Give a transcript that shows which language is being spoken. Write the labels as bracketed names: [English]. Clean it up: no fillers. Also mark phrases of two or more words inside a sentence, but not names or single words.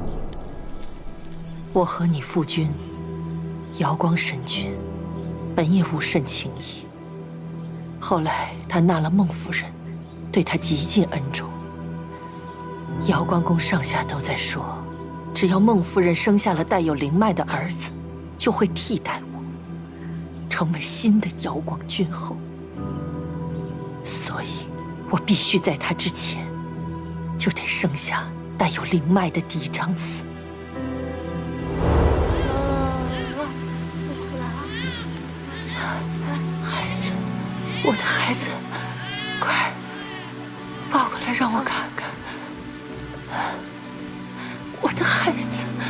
[Chinese] 我和你父君瑤光神君本也無甚情誼，後來他納了孟夫人，對他極盡恩重。瑤光宮上下都在說，只要孟夫人生下了帶有靈脈的兒子，就會替代我，成為新的瑤光君後。所以，我必須在他之前，就得生下带有靈脈的嫡長子。孩子，我的孩子，快抱过来讓我看看，我的孩子。